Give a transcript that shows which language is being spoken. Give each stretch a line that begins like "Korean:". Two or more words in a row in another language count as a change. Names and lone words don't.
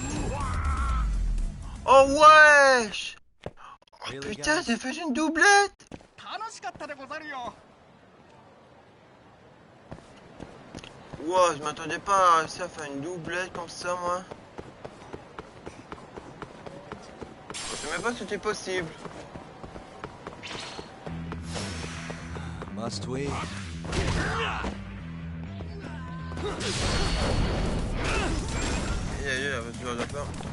French: Oh, wesh! Oh, putain, ça fait une doublette!
Japanese: 楽しかったでござるよ。
French: Wow, je m'attendais pas à ça, faire une doublette comme ça, moi. Je savais même pas que c'était possible.
English: Must we?
French: Il y a besoin de peur.